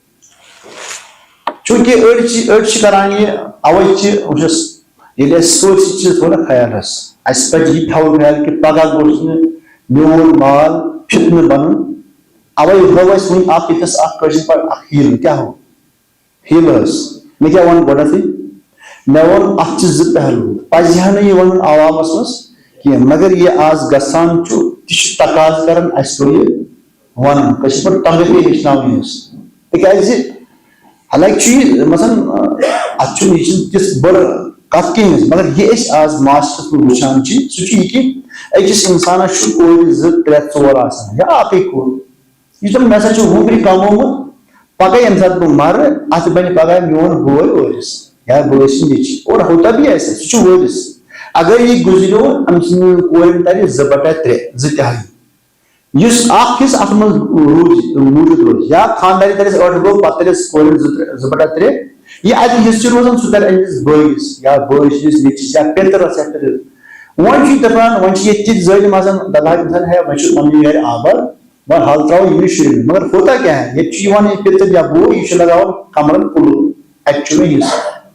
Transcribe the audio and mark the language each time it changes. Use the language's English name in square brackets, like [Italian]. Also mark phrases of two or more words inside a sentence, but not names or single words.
[Kashmiri] چوٗنٛکہِ أڑۍ چھِ کران یہِ اوے چھِ وٕچھس ییٚلہِ اَسہِ سٲرسٕے چھِ تھوڑا خیال حظ اَسہِ پَزِ یہِ تھاوُن خیال کہِ پگہہ گوٚژھ نہٕ میون مال فِتنہٕ بنُن اوے ہوو اَسہِ وٕنۍ اکھ ییٚتس اکھ کٲشِر پٲٹھۍ اکھ ہیٖل کیاہ ہوو ہیلرس میں کیا ون گۄڈنیتھٕے مےٚ ووٚن اتھ چھِ زٕ پہلوٗ پزِ ہا نہٕ یہِ وَنُن عوامس منٛز کینٛہہ مگر یہِ آز گژھان چھُ تہِ چھُ تقاضہٕ کران اَسہِ پیٚو یہِ وَنُن کٲشِر پٲٹھۍ تنگہٕ پیٚیہِ ہیٚچھناوٕنۍ أسۍ تِکیازِ حالانکہِ چھُ یہِ مثلاً اتھ چھُنہٕ یہِ چھِنہٕ تِژھ بٔڑ کتھ کِہینۍ حظ مگر یہِ أسۍ آز معاشرس منٛز وٕچھان چھِ سُہ چھُ یہِ کہِ أکِس انسانس چھُ کورِ زٕ ترٛےٚ ژور آسان یا اکٕے کور یُس دَپان مےٚ ہسا چھُ وُہُرۍ کمومُت پگہہ ییٚمہِ ساتہٕ بہٕ مرٕ اتھ بنہِ پگہہ میون بوے وٲرِث یا بٲے سٕنٛز نیٚچِی [Urdu] اور ہوتا بھی [Kashmiri] آسہِ سُہ چھُ وٲرِث اگر یہِ گُزریو أمۍ سٕنٛدٮ۪ن کورٮ۪ن ترِ 2/3 زٕ تِہاے یُس اکھ حصہٕ اتھ منٛز موٗجوٗد روزِ یا خاندارنہِ ترٮ۪س 8 گوٚو پتہٕ ترٮ۪س کورٮ۪ن 2/3 یہِ اتہِ حصہٕ چھُ روزان سُہ ترِ أمِس بٲیِس یا بٲے سٕنٛدِس نیٚچِوِس یا پیترس یا پِترس وۄنۍ چھُ دپان وۄنۍ چھِ ییٚتہِ تِتھۍ ظٲلِم آسان دپان انسان ہے وۄنۍ چھُ پننہِ گرِ آباد وۄنۍ حل تراوو یِمنٕے شُرٮ۪ن مگر ہوتا کیاہ ہے ییٚتہِ چھُ یِوان یہِ پِتٕر یا بوے یہِ چھُ لگاوان کمرن کُلوٗ اتہِ چھُ نہٕ حصہٕ